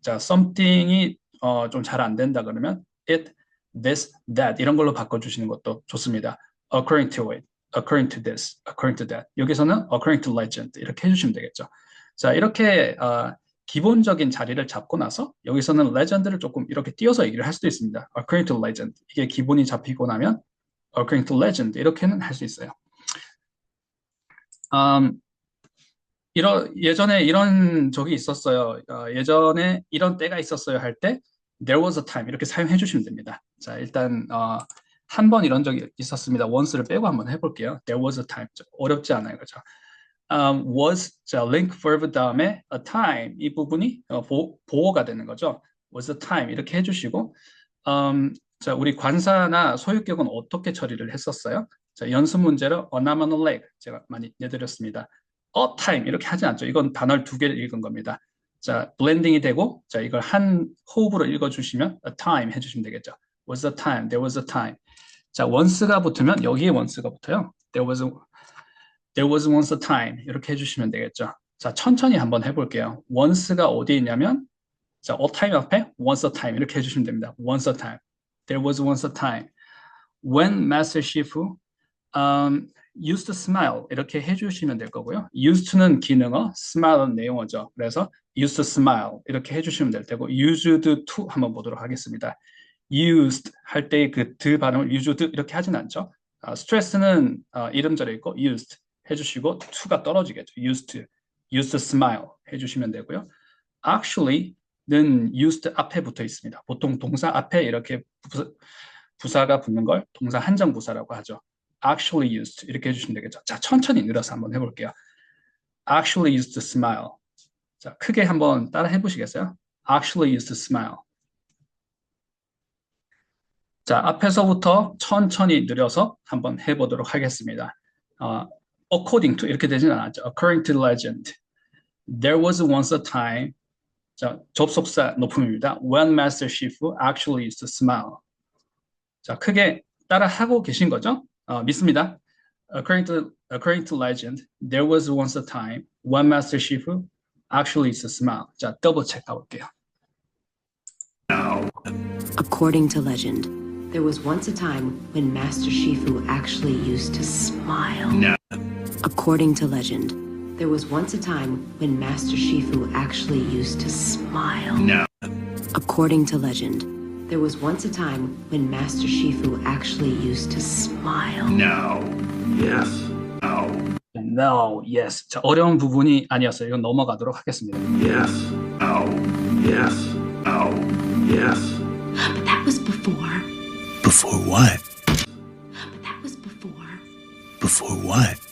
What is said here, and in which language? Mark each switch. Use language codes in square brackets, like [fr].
[ko] 자, something이 좀 잘 안 된다 그러면 [en] it, this, that [ko] 이런 걸로 바꿔주시는 것도 좋습니다. [en] according to it, according to this, according to that. [ko] 여기서는 [en] according to legend [ko] 이렇게 해주시면 되겠죠. 자, 이렇게 기본적인 자리를 잡고 나서 여기서는 legend를 조금 이렇게 띄어서 얘기를 할 수도 있습니다. [en] according to legend. [ko] 이게 기본이 잡히고 나면 [en] according to legend [ko] 이렇게는 할 수 있어요. 예전에 이런 적이 있었어요. 예전에 이런 때가 있었어요 할 때 [en] there was a time [ko] 이렇게 사용해 주시면 됩니다. 자, 일단 한 번 이런 적이 있었습니다. once를 빼고 한번 해볼게요. [en] there was a time. [ko] 어렵지 않아요. 그죠? was, 자, [en] link verb [ko] 다음에 [en] a time [ko] 이 부분이 보호가 되는 거죠. [en] was a time [ko] 이렇게 해주시고 자, 우리 관사나 소유격은 어떻게 처리를 했었어요? 자, 연습 문제로 [en] an arm and a leg [ko] 제가 많이 내드렸습니다. [en] a time [ko] 이렇게 하지 않죠. 이건 단어를 두 개를 읽은 겁니다. 자, 블렌딩이 되고, 자, 이걸 한 호흡으로 읽어주시면 a time 해주시면 되겠죠. [en] Was a time, there was a time. [ko] 자, once가 붙으면 여기에 once가 붙어요. [en] There was once a time [ko] 이렇게 해주시면 되겠죠. 자, 천천히 한번 해볼게요. once가 어디에 있냐면, 자, a time 앞에 [en] once a time [ko] 이렇게 해주시면 됩니다. [en] once a time. There was once a time. When Master Shifu used to smile [ko] 이렇게 해주시면 될 거고요. used to는 기능어, smile은 내용어죠. 그래서 [en] used to smile [ko] 이렇게 해주시면 될 테고 used to 한번 보도록 하겠습니다. used 할 때 그 드 발음을 used 이렇게 하진 않죠. 스트레스는 이름절에 있고 used 해주시고 to가 떨어지겠죠. [en] used to smile [ko] 해주시면 되고요. actually는 used 앞에 붙어 있습니다. 보통 동사 앞에 이렇게 부사가 붙는 걸 동사 한정 부사라고 하죠. [en] actually used [ko] 이렇게 해주시면 되겠죠. 자, 천천히 늘어서 한번 해볼게요. [en] actually used to smile. [ko] 자, 크게 한번 따라 해보시겠어요? [en] actually used to smile. [ko] 자, 앞에서부터 천천히 늘려서 한번 해보도록 하겠습니다. [en] according to [ko] 이렇게 되진 않았죠. [en] according to legend. There was once a time. [ko] 자, 접속사 높음입니다. [en] When Master Shifu actually used to smile. [ko] 자, 크게 따라 하고 계신 거죠? 믿습니다. [en] According to legend, there was once a time when Master Shifu actually used to smile. [ko] 자, 더블 체크 가볼게요. [en] According to legend, there was once a time when Master Shifu actually used to smile. No. According to legend, there was once a time when Master Shifu actually used to smile. No. According to legend, there was once a time when Master Shifu actually used to smile. No. Yes. No. No, yes. [ko] 자, 어려운 부분이 아니었어요. 이건 넘어가도록 하겠습니다. [en] Yes. No. Yes. No. Yes. But that was before. Before what? But that was before. Before what?